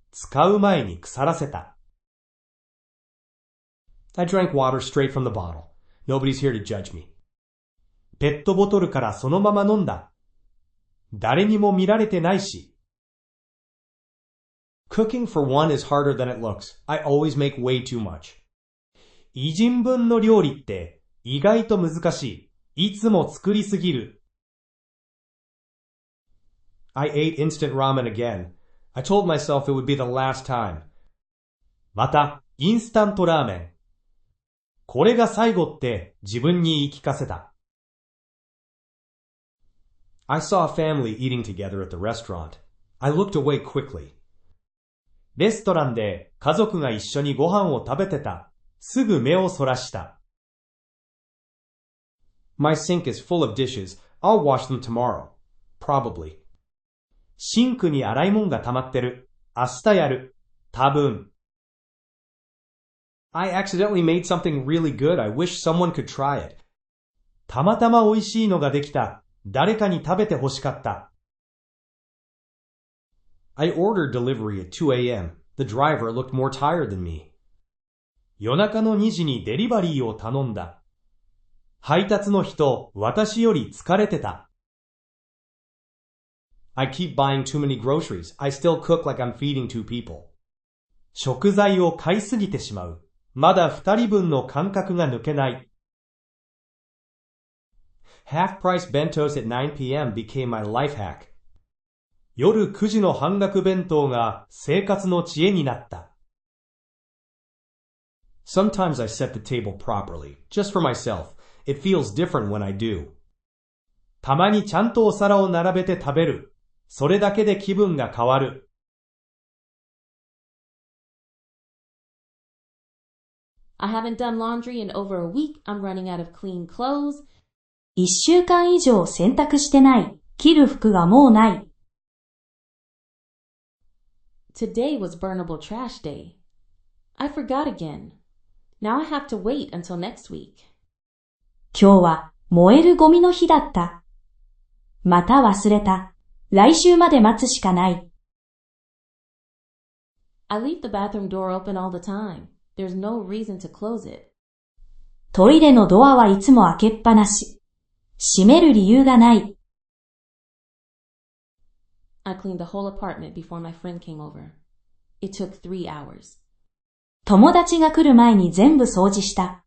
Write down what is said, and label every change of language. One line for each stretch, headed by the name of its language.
Japanese: 使う前に腐らせた。
English: I drank water straight from the bottle. Nobody's here to judge me.
Japanese: ペットボトルからそのまま飲んだ。誰にも見られてないし。
English: Cooking for one is harder than it looks. I always make way too much.
Japanese: 一人分の料理って意外と難しい。いつも作りすぎる。
English: I ate instant ramen again. I told myself it would be the last time.
Japanese: また、インスタントラーメン。これが最後って自分に言い聞かせた。
English: I saw a family eating together at the restaurant. I looked away quickly.
Japanese: レストランで家族が一緒にご飯を食べてた。すぐ目をそらした。
English: My sink is full of dishes. I'll wash them tomorrow. Probably.
Japanese: シンクに洗い物が溜まってる。明日やる。多分。
English: I accidentally made something really good. I wish someone could try it.
Japanese: たまたま美味しいのができた。誰かに食べて欲しかった。
English: I ordered delivery at 2 a.m. The driver looked more tired than me.
Japanese: 夜中の2時にデリバリーを頼んだ。配達の人、私より疲れてた。
English: I keep buying too many groceries. I still cook like I'm feeding 2 people.
Japanese: 食材を買いすぎてしまう。まだ2人分の感覚が抜けない。
English: Half-price bentos at 9 p.m. became my life hack.
Japanese: 夜9時の半額弁当が生活の知恵になった。
English: Sometimes I set the table properly, just for myself. It feels different when I do.
Japanese: たまにちゃんとお皿を並べて食べる。それだけで気分が変わる。
English: I haven't done laundry in over a week. I'm running out of clean clothes.
Japanese: 1週間以上洗濯してない。着る服がもうない。
English: Today was burnable trash day. I forgot again. Now I have to wait until next week.
Japanese: 今日は燃えるゴミの日だった。また忘れた。来週まで待つしかない。
English: I leave the bathroom door open all the time. There's no reason to close it.
Japanese: トイレのドアはいつも開けっぱなし。閉める理由がない。
English: I cleaned the whole apartment before my friend came over. It took 3 hours.
Japanese: 友達が来る前に全部掃除した。